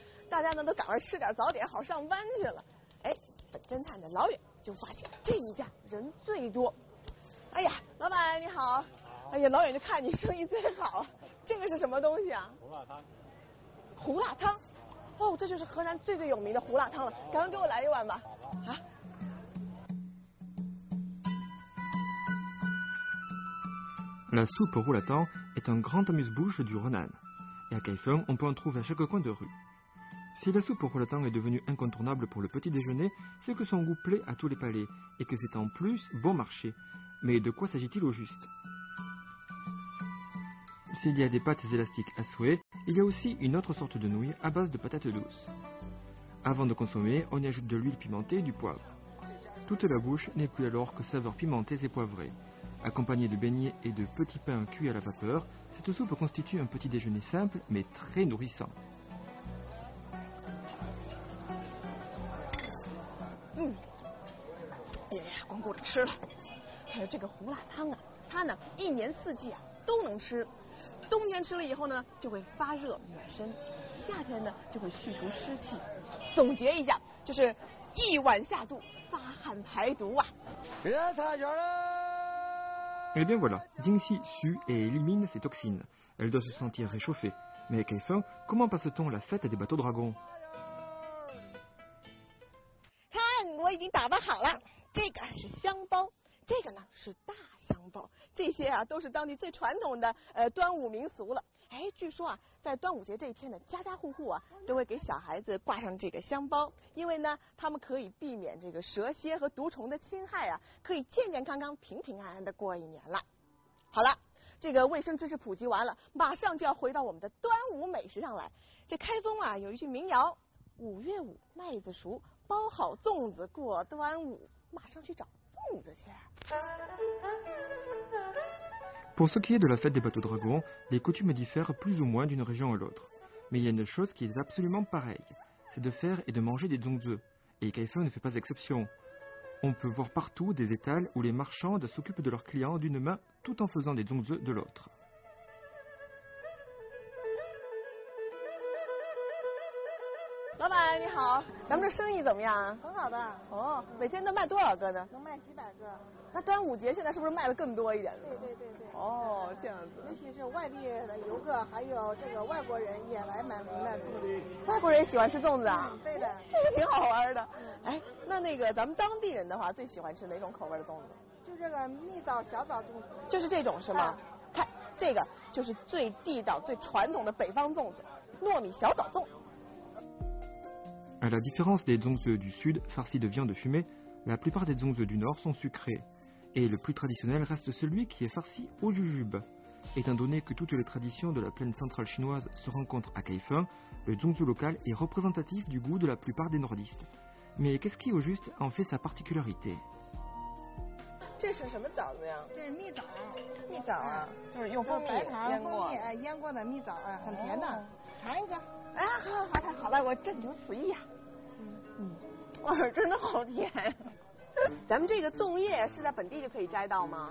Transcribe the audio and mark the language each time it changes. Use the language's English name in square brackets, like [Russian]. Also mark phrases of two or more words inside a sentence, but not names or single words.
[Chinese] 大家呢都赶快吃点早点，好上班去了。哎，本侦探的老远就发现这一家人最多。哎呀，老板你好。哎呀，老远就看你生意最好。这个是什么东西啊？胡辣汤。胡辣汤？哦，这就是河南最有名的胡辣汤了。赶快给我来一碗吧。啊。 [French] La soupe au roulatin est un grand amuse-bouche du Renan. Et à Kaifeng, on peut en trouver à chaque coin de rue. Si la soupe au roulatin est devenue incontournable pour le petit déjeuner, c'est que son goût plaît à tous les palais et que c'est en plus bon marché. Mais de quoi s'agit-il au juste? S'il y a des pâtes élastiques à souhait, il y a aussi une autre sorte de nouilles à base de patates douces. Avant de consommer, on y ajoute de l'huile pimentée et du poivre. Toute la bouche n'est plus alors que saveurs pimentées et poivrées. Accompagnée de beignets et de petits pains cuits à la vapeur, cette soupe constitue un petit déjeuner simple mais très nourrissant. [Chinese] 哎呀，光顾着吃了。还有这个胡辣汤啊，它呢一年四季啊都能吃。冬天吃了以后呢，就会发热暖身；夏天呢，就会去除湿气。总结一下，就是一碗下肚，发汗排毒啊。别擦脚了。 [French] Eh bien voilà, Jingxi sue et élimine ses toxines. Elle doit se sentir réchauffée. Mais à Kaifeng, comment passe-t-on la fête des bateaux dragons? [Chinese] 看，我已经打扮好了。这个是香包，这个呢是大香包。这些啊都是当地最传统的端午民俗了。哎，据说啊，在端午节这一天呢，家家户户啊都会给小孩子挂上这个香包，因为呢，他们可以避免这个蛇蝎和毒虫的侵害啊，可以健健康康、平平安安的过一年了。好了，这个卫生知识普及完了，马上就要回到我们的端午美食上来。这开封啊有一句民谣：5月5麦子熟，包好粽子过端午。马上去找粽子去。 [French] Pour ce qui est de la fête des bateaux dragons, les coutumes diffèrent plus ou moins d'une région à l'autre. Mais il y a une chose qui est absolument pareille, c'est de faire et de manger des zongzi. Et Kaifeng ne fait pas exception. On peut voir partout des étals où les marchandes s'occupent de leurs clients d'une main tout en faisant des zongzi de l'autre. [Chinese] 老板你好，咱们这生意怎么样啊？很好的。哦，每天都卖多少个呢？能卖几百个。那端午节现在是不是卖的更多一点呢？对。哦，这样子。尤其是外地的游客，还有这个外国人也来买我们的粽子。外国人也喜欢吃粽子啊？对的。这个挺好玩的。哎，那个咱们当地人的话，最喜欢吃哪种口味的粽子？就这个蜜枣小枣粽子。就是这种是吗？看这个就是最地道、最传统的北方粽子，糯米小枣粽。 [French] À la différence des zongzi du sud, farcis de viande fumée, la plupart des zongzi du nord sont sucrés. Et le plus traditionnel reste celui qui est farci au jujube. Étant donné que toutes les traditions de la plaine centrale chinoise se rencontrent à Kaifeng, le zongzi local est représentatif du goût de la plupart des nordistes. Mais qu'est-ce qui au juste en fait sa particularité? [Chinese] 这是什么枣子呀？这是蜜枣，蜜枣啊，就是用蜂蜜白糖、腌过。腌过的蜜枣啊，很甜的，尝一个。哎，好，太好了，我正经此意呀。哇，真的好甜。咱们这个粽叶是在本地就可以摘到吗？